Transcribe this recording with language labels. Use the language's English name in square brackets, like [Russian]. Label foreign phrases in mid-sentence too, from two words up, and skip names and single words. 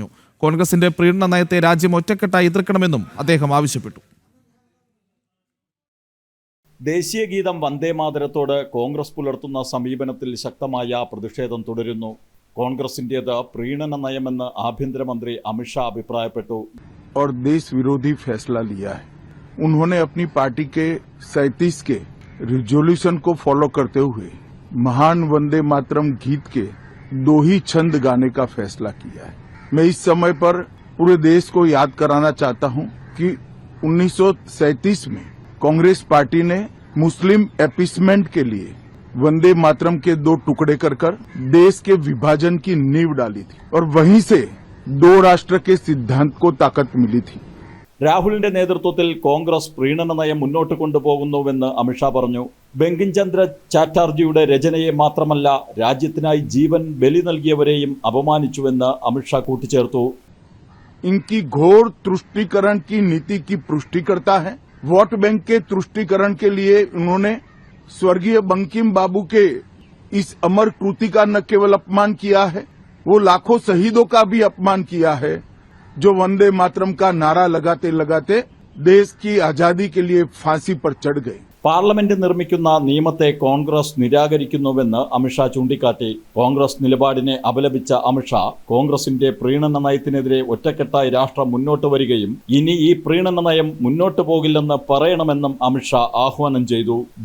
[Malayalam] കോൺഗ്രസിന്റെ പ്രീണന നയത്തെ രാജ്യം ഒറ്റക്കെട്ടായി എതിർക്കണമെന്നും അദ്ദേഹം ആവശ്യപ്പെട്ടു. ദേശീയ ഗീതം വന്ദേമാതരത്തോട് കോൺഗ്രസ് പുലർത്തുന്ന സമീപനത്തിൽ ശക്തമായ പ്രതിഷേധം തുടരുന്നു. കോൺഗ്രസിന്റേത് പ്രീണന നയമെന്ന് ആഭ്യന്തരമന്ത്രി അമിത്ഷാ അഭിപ്രായപ്പെട്ടു. [Hindi] और देश विरोधी फैसला लिया है. उन्होंने अपनी पार्टी के 37 के रिजोल्यूशन को फॉलो करते हुए महान वंदे मातरम गीत के 2 ही छंद गाने का फैसला किया है. मैं इस समय पर पूरे देश को याद कराना चाहता हूं कि 1937 में कांग्रेस पार्टी ने [English] Muslim appeasement [Hindi] के लिए वंदे मातरम के 2 टुकड़े कर देश के विभाजन की नींव डाली थी और वहीं से 2 राष्ट्र के सिद्धांत को ताकत मिली थी. [Malayalam] രാഹുലിന്റെ നേതൃത്വത്തിൽ കോൺഗ്രസ് പ്രീണന നയം മുന്നോട്ട് കൊണ്ടുപോകുന്നുവെന്ന് അമിത്ഷാ പറഞ്ഞു. ബങ്കിം ചന്ദ്ര ചാറ്റർജിയുടെ രചനയെ മാത്രമല്ല രാജ്യത്തിനായി ജീവൻ ബലി നൽകിയവരെയും അപമാനിച്ചുവെന്ന് അമിത്ഷാ കൂട്ടിച്ചേർത്തു. [Hindi] इनकी घोर तुष्टीकरण की नीति की पुष्टि करता है. वोट बैंक के तुष्टीकरण के लिए उन्होंने स्वर्गीय बंकिम बाबू के इस अमर कृति का न केवल अपमान किया है, वो लाखों शहीदों का भी अपमान किया है जो वंदे मातरम का नारा लगाते लगाते देश की आजादी के लिए फांसी पर चढ़ गए. [Malayalam] പാർലമെന്റ് നിർമ്മിക്കുന്ന നിയമത്തെ കോൺഗ്രസ് നിരാകരിക്കുന്നുവെന്ന് അമിത്ഷാ ചൂണ്ടിക്കാട്ടി. കോൺഗ്രസ് നിലപാടിനെ അപലപിച്ച അമിത്ഷാ കോൺഗ്രസിന്റെ പ്രീണന നയത്തിനെതിരെ ഒറ്റക്കെട്ടായി രാഷ്ട്രം മുന്നോട്ട് വരികയും ഇനി ഈ പ്രീണന നയം മുന്നോട്ട് പോകില്ലെന്ന് പറയണമെന്നും അമിത്ഷാ ആഹ്വാനം ചെയ്തു.